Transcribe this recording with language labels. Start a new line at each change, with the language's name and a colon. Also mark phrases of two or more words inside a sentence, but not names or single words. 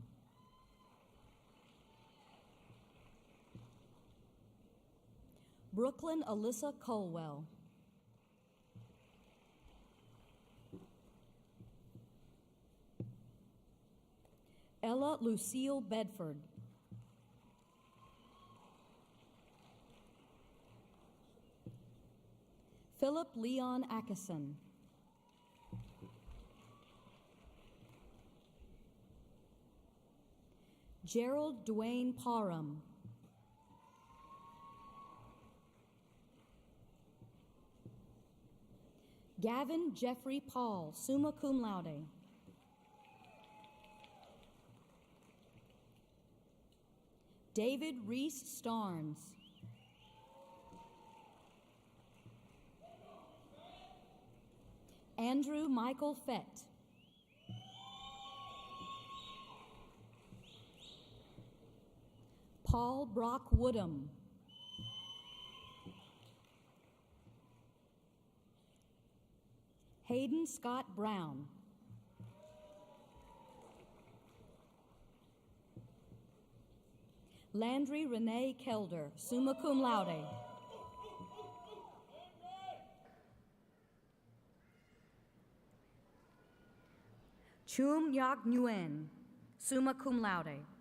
English: Brooklyn Alyssa Colwell. Ella Lucille Bedford. Philip Leon Atkinson. Gerald Dwayne Parham. Gavin Jeffrey Paul,
Latin: summa cum laude.
English: David Reese Starnes. Andrew Michael Fett. Paul Brock Woodham. Hayden Scott Brown. Landry Renee Kelder,
Latin: summa cum laude.
English: Chum Yak Nguyen,
Latin: summa cum laude.